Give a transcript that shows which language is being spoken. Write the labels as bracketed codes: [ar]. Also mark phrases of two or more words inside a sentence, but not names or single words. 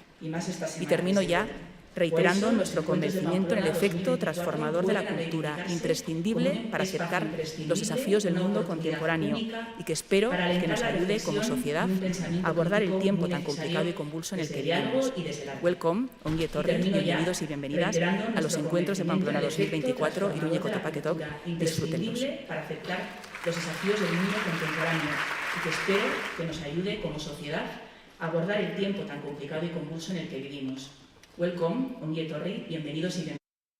[es] Y termino ya reiterando nuestro convencimiento en el efecto transformador de la cultura, imprescindible para aceptar los desafíos del mundo contemporáneo y que espero que nos ayude como sociedad a abordar el tiempo tan complicado y convulso en el que vivimos. [eu] Welcome, ongi etorri, [es] bienvenidos y bienvenidas a los encuentros de Pamplona 2024, [eu] Iruñeko Topaketok, disfrútenlos. [es] Para aceptar los desafíos del mundo contemporáneo y que espero que nos ayude como sociedad a abordar el tiempo tan complicado y convulso en el que vivimos. [eu] Welcome, ongi etorri, [es] bienvenidos y bienvenidas.